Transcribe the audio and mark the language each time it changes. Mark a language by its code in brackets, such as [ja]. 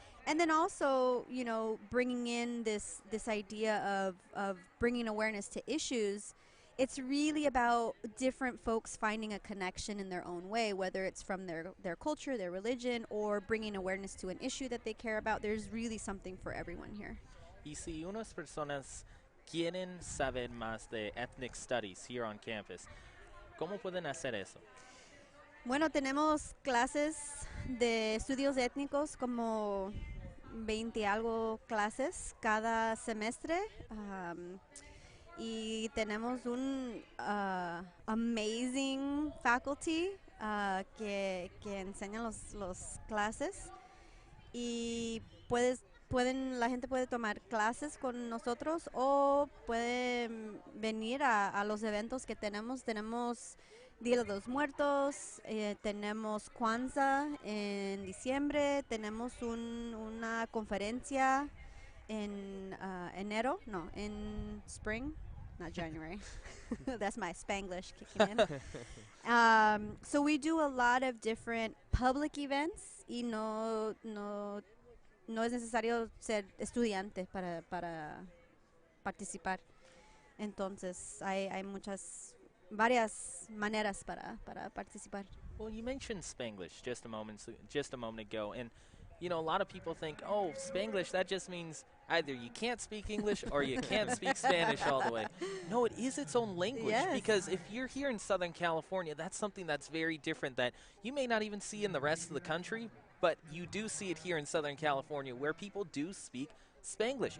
[en] And then also, you know, bringing in this idea of bringing awareness to issues. It's really about different folks finding a connection in their own way, whether it's from their culture, their religion, or bringing awareness to an issue that they care about. There's really something for everyone here. [es] Y si unas personas quieren saber más de [en] ethnic studies here on campus, [es] ¿cómo pueden hacer eso? Bueno, tenemos clases de estudios étnicos, como 20 algo clases cada semestre. Y tenemos un [en] amazing faculty [es] que enseñan los clases y la gente puede tomar clases con nosotros o pueden venir a los eventos que tenemos. Tenemos Día de los Muertos, tenemos Kwanzaa en diciembre, tenemos una conferencia [en] in in spring, not January. That's my Spanglish kicking in. So we do a lot of different public events [es] y no es necesario ser estudiante para participar. Entonces hay varias maneras para participar. [en] Well, you mentioned Spanglish just a moment ago, and you know, a lot of people think, oh, Spanglish, that just means either you can't speak English or you can't speak Spanish all the way. No, it is its own language, because if you're here in Southern California, that's something that's very different that you may not even see in the rest of the country, but you do see it here in Southern California where people do speak Spanglish.